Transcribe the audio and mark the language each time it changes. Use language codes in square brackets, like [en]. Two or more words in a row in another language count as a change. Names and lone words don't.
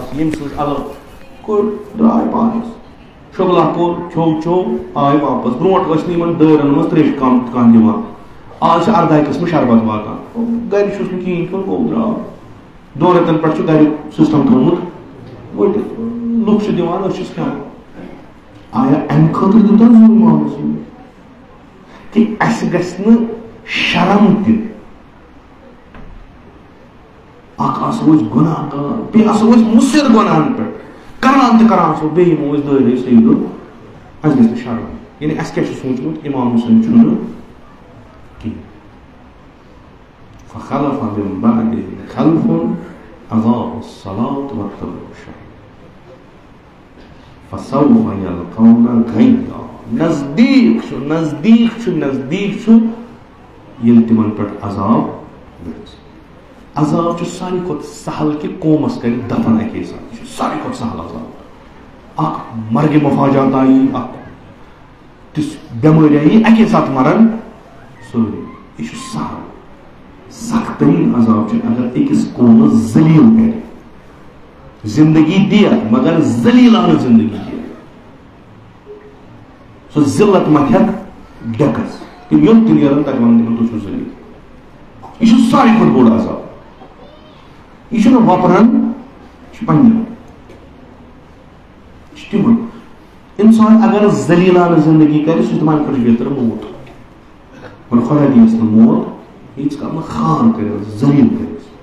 [ks] چھِ ییٚمہِ سٕنٛز علم کوٚر درٛاے پانس شۄگلا کوٚر کھیوٚو آے واپس برونٛٹھ ٲسۍ نہٕ یِمن دٲرن منٛز تریشہِ کانٛہہ دِوان آز چھِ 18 قٕسمہٕ شربت واتان گرِ چھُس نہٕ کِہیٖنۍ کھیوٚن گوٚو درٛاو 2 رٮ۪تن پٮ۪ٹھ چھُ گرِ سسٹم تھوٚومُت ؤٹِتھ لُکھ چھِ دِوان أسۍ چھِس کھٮ۪وان آیا امہِ خٲطرٕ دیُت حظ امام حسین کہ اس گژھِ نہٕ شرم تہِ اکھ آسو أسۍ گۄناہ کار بیٚیہِ آسو أسۍ مُصر گۄناہن پٮ۪ٹھ کران تہٕ کران آسو بیٚیہِ یِمو أسۍ دٲرے سیدو اَسہِ گژھِ نہٕ شرم یعنی اَسہِ کیٛاہ چھُ سوٗنٛچمُت اِمام حُسین چھُنہٕ کِہیٖنۍ [ar] فخلف من بعدهم خلف أضاعوا الصلاة واتبعوا الشهوات فسوف يلقون غيا [ks] نزدیک چھُ ییٚلہِ تِمن پٮ۪ٹھ عذاب گژھِ عذاب چھُ ساروی کھۄتہٕ سہل کہِ قومس کرِ دفن اَکے ساتہٕ یہِ چھُ ساروی کھۄتہٕ سہل عذاب اکھ مرگہِ مفاجات آیی اکھ تِژھ بٮ۪مٲرۍ آیی اَکے ساتہٕ مرن سٲری یہِ چھُ سہل سخت ترین عذاب چھُ اگر أکِس قومس ذلیل کرِ زندگی دِیَکھ مگر ذلیلانہٕ زندگی دِیَکھ سۄ ذلت متھٮ۪کھ ڈیکس تِم یوٚت تہِ نیرن تتہِ ونن تِمن تُہۍ چھِو ذلیل یہِ چھُ ساروی کھۄتہٕ بوٚڑ عذاب یہِ چھُنہٕ وۄپرن یہِ چھُ پننہِ یہِ چھُ تِمن انسان اگر ذلیلانہٕ زندگی کرِ سُہ چھُ دپان اَمہِ کھۄتہٕ بہتر موت مگر خۄدا دِیس نہٕ موت ییٖتِس کال نہٕ خان کٔرِتھ ذلیل کٔرِتھ